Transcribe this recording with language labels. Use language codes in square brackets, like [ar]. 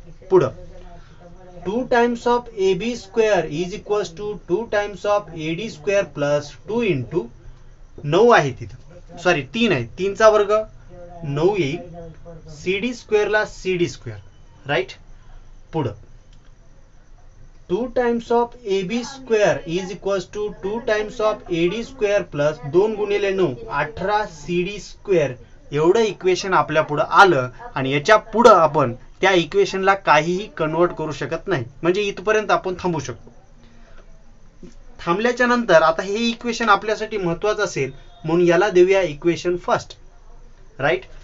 [en] पुढं 2 times of A B square is equals to 2 times of A D square plus 2 into 9 [mr] आहे तिथं, sorry 3 आहे, 3चा वर्ग 9 येईल, सीडी स्क्वेअरला सीडी स्क्वेअर, [en] Right. पुढं 2 times of A B square is equals to 2 times of A D square plus 2 [mr] गुणिले 9 18 CD square. एवढं equation आपल्या पुढं आलं आणि याच्या पुढं आपण त्या इक्वेशनला काहीही कन्वर्ट करू शकत नाही. म्हणजे इथपर्यंत आपण थांबू शकतो. थांबल्याच्या नंतर आता हे इक्वेशन आपल्यासाठी महत्वाचं असेल म्हणून याला देऊया इक्वेशन फर्स्ट, राईट.